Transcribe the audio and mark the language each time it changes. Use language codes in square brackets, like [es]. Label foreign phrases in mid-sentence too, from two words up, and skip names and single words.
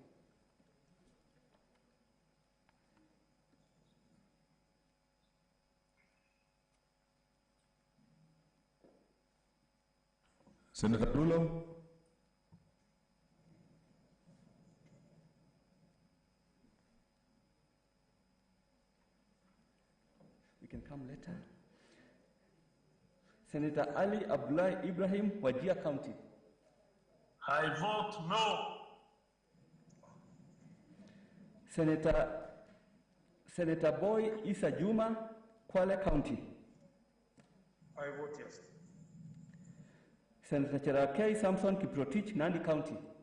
[en] Senator Dulo. We can come later. Senator Ali Abdullah Ibrahim, Wajir County. I vote no. Senator Boy Issa Juma, Kwale County. I vote yes. Senator Cherakei Samson Kiprotich, Nandi County.